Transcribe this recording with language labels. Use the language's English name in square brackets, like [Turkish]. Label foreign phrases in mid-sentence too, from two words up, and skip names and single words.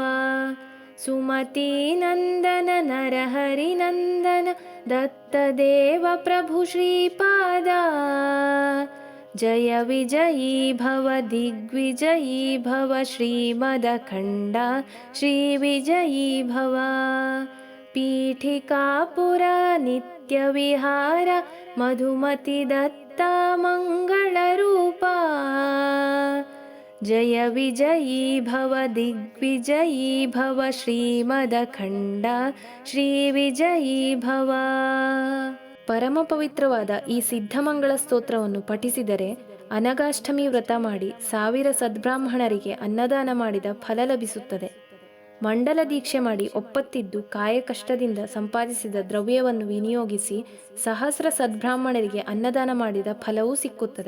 [Sanskrit] सुमती नंदन नरहरि नंदन दत्तदेव प्रभु श्रीपादा जय विजयी भव दिग्विजयी भव श्रीमदखंड श्री विजयी भव. पीठिकापुर नित्यविहार मधुमति दत्ता मंगलरूपा जय विजयी भव दिग्विजयी भव ಶ್ರೀಮದಖಂಡ ಶ್ರೀ ವಿಜಯೀ ಭವ. [Kannada] ಪರಮ ಪವಿತ್ರವಾದ ಈ ಸಿದ್ಧಮಂಗಳ ಸ್ತೋತ್ರವನ್ನು ಪಠಿಸಿದರೆ ಅನಗಾಷ್ಟಮಿ ವ್ರತ ಮಾಡಿ 1000 ಸದ್ಬ್ರಾಹ್ಮಣರಿಗೆ ಅನ್ನದಾನ ಮಾಡಿದ ಫಲ ಲಭಿಸುತ್ತದೆ. ಮಂಡಲ ದೀಕ್ಷೆ ಮಾಡಿ ಒಪ್ಪತ್ತಿದ್ದು ಕಾಯಕಷ್ಟದಿಂದ ಸಂಪಾದಿಸಿದ ದ್ರವ್ಯವನ್ನು ವಿನಿಯೋಗಿಸಿ 1000 ಸದ್ಬ್ರಾಹ್ಮಣರಿಗೆ ಅನ್ನದಾನ ಮಾಡಿದ ಫಲವೂ ಸಿಕ್ಕುತ್ತದೆ.